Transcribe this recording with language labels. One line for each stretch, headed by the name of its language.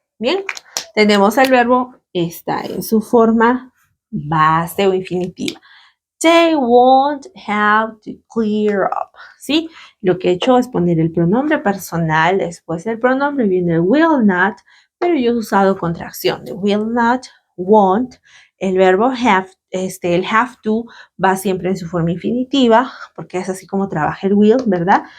Spanish: Bien, tenemos el verbo, está en su forma base o infinitiva.
English: They won't have to clear up.
Spanish: ¿Sí? Lo que he hecho es poner el pronombre personal, después del pronombre viene el will not, pero yo he usado contracción de will not, won't. El verbo have, el have to va siempre en su forma infinitiva, porque es así como trabaja el will, ¿verdad?